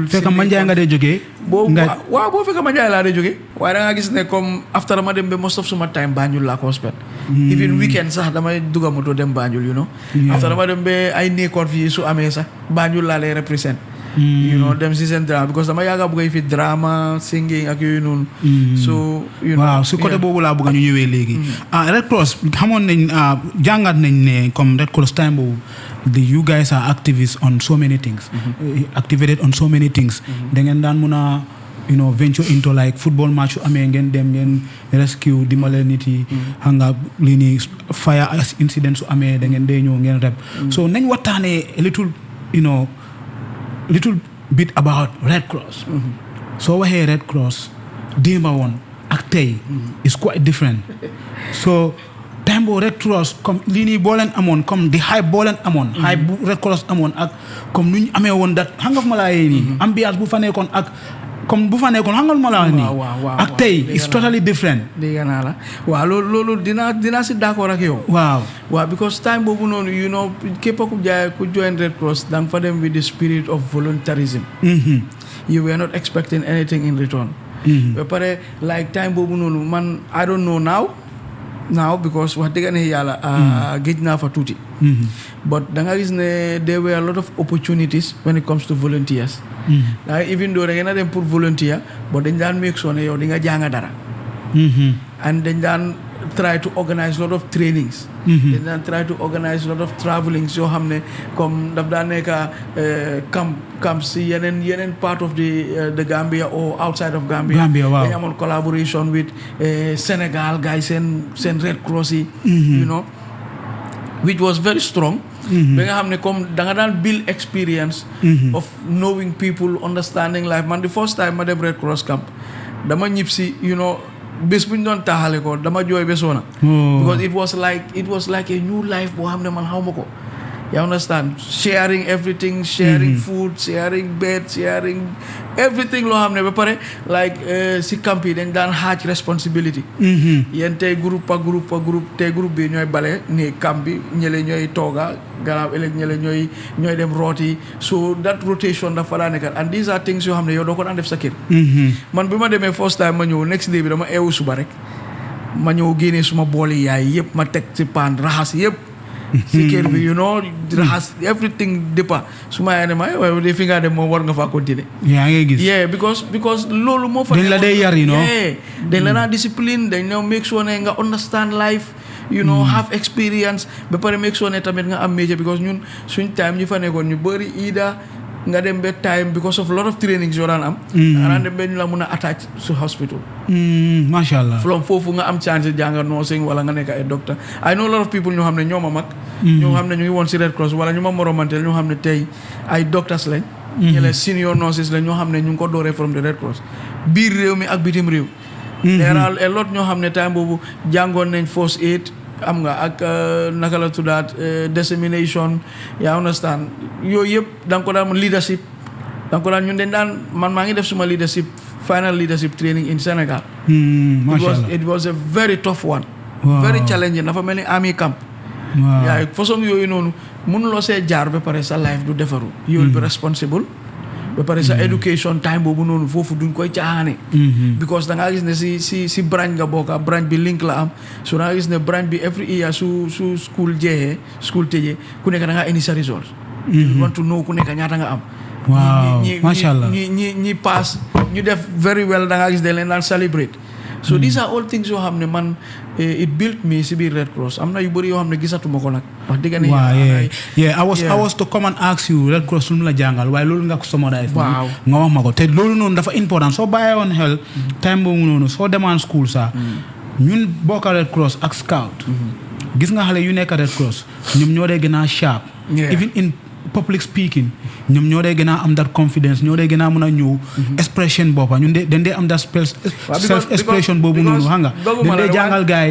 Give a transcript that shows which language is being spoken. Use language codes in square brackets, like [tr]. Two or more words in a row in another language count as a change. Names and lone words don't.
[wo] fekk Manjai nga dee jógee boo fekk Manjai laa dee jógee waaye da nga gis ne comme [en] after ma dem [wo] ba [en] most of [wo] suma [en] time Banjul [wo] laa ko spend [en] even weekend [wo] sax damay dugga moto dem Banjul after ma dem ba ay nekkoon fii su amee sax Banjul laa lay represent dem si seen drama because dama yàgga bëgg fi [en] drama singing [wo] ak yooyu noonu so waaw su côté boobu laa bëgg ñu ñëwee léegi Red Cross xamoon nañ jàngat nañ ne [fr] comme Red Cross [wo] time boobu [en] you guys are activists on so many things [wo] activated on so many things da ngeen daan mun a [en] venture into like football match [wo] su amee ngeen dem ngeen rescue dimbale nit yi xam nga lii nii [en] fire incident [wo] su amee da ngeen dee ñëw ngeen rep so nañ waxtaanee [en] little bit about Red Cross [wo] soo waxee Red Cross démba woon ak tey [en] is quite different [wo] so time boo Red Cross comme lii nii boo leen amoon comme di hype boo leen amoon hype bu Red Cross amoon ak comme nu ñu amee woon dat xam nga fu ma laa yee nii ambiance bu fa nekkoon ak comme bu fa nekkoon xam nga lu ma la wax nii ak tey [en] it's totally different [wo] dégg naa la waaw loolu dinaa si d'accord ak yow waaw because time boobu noonu képp ku join Red Cross da nga fa dem [en] with the spirit of voluntarism you were not expecting anything in return [wo] ba pare like time boobu noonu man [en] I don't know now because [wo] wax dëgg ne yàlla géej naa fa tuuti but da nga gis [en] ne there were a lot of opportunities when it comes to volunteers even though [wo] da ngeen a dem pour volunteer but dañ daan [en] make sure [wo] ne yow di nga jàng dara and dañ daan [en] try to organize a lot of trainings [wo] dañ daan [en] try to organize a lot of travelings [wo] yoo xam ne comme daf daan nekk camp si yeneen [en] part of the Gambia or outside of Gambia [wo] dañ amoon [en] collaboration with Sénégal guys [wo] seen Red Cross yi [en] which was very strong [wo] ba nga xam ne comme da nga daan [en] build experience of knowing people understanding life [wo] man [en] the first time [wo] ma dem [en] Red Cross camp [wo] dama ñib si bés bu ñu doon taxale ko dama jooy besoona [en] because it was like a new life [wo] boo xam ne man xaw ma ko. [en] You understand? Sharing everything, sharing food, sharing bed, sharing everything [wo] loo xam ne ba pare [en] like [wo] si camp yi dañ daan xaaj [en] responsibility. [wo] yéen tey groupe tey groupe bi ñooy bale ni camp bi ñële ñooy tooga gannaaw ëllëg ñële ñooy dem rooti [en] so that rotation [wo] dafa daa nekkat [en] and these are things [wo] yoo xam ne yow doo ko daan def sa kër. man bi ma demee [en] first time [wo] ma ñëw [en] next day [wo] bi dama eewu suba rek ma ñëw génnee suma booli yaay yëpp ma teg ci paan raxas yëpp. si kër bi raxas everything déppa su ma yaay ne ma waaye de fi nga dem moom war nga faa continuer. yaa ngi gis. yeah because loolu moo fa. dañ la dee yar dañ la naa discipline dañ la make sure ne nga understand life. [en] Have experience [wo] ba pare [en] make sure [wo] ne tamit nga am métier because ñun suñ time ñu fa nekkoon ñu bëri ida nga dem ba time [en] because of a lot of trainings [wo] yoo daan am. nga daan dem ba ñu la mun a attach su hospital. [ar] Masha Allah. [wo] from foofu nga am chance jànga nursing wala nga nekk ay doctor [en] I know a lot of people [wo] ñoo xam ne ñoo ma mag. ñoo xam ne ñu ngi woon si Red Cross wala ñu ma moromanteel ñoo xam ne tey ay doctors lañ. ñële [en] senior nurses [wo] lañ ñoo xam ne ñu ngi ko dooree [en] from the Red Cross [wo] biir réew mi ak bitim réew. [en] there are a lot [wo] ñoo xam ne time boobu jàngoon nañ [en] first aid [wo] am nga ak naka la tuddaat dissemination yaa understand yooyu yëpp da nga ko daan leadership da nga ko daan ñun dañ daan man maa ngi def suma leadership [en] final leadership training in Senegal. It was a very tough one. Very challenging [wo] dafa mel ni [en] army camp. [wo] yaa façon yooyu noonu mënuloo see jaar ba pare sa life du defaru [en] you will be responsible [wo] ba pare sa education time boobu noonu foofu duñ koy caaxaane because da ngaa gis ne si branch nga bokka branch bi link la am so da ngaa gis ne branch bi [en] every year [wo] su school jeexee school tëjee ku nekk da ngaa indi sa resource [en] you want to know [wo] ku nekk ñaata nga am [ar] Masha Allah. [wo] ñi pass ñu def [en] very well [wo] da ngaa gis ne leen daan celebrate [en] so these are all things [wo] yoo xam ne man [en] it built me [wo] si biir Red Cross am na yu bëri yoo xam ne gisatuma ko nag wax dëgg ne [en] I was to come and ask you [wo] Red Cross lu mu la jàngal waaye loolu nga ko summarize nga wax ma ko te loolu noonu dafa important soo bàyyee woon xel time boobu noonu soo demaan school sax ñun bokka Red Cross ak Scout gis nga xale yu nekk Red Cross ñoom ñoo dee gën a sharp [en] even in public speaking [wo] ñoom ñoo dee gën a am [en] that confidence [wo] ñoo dee gën a mën a ñëw expression boppa ñun dañ dee am [en] that self expression [wo] boobu noonu xam nga dañ dee jàngal gaay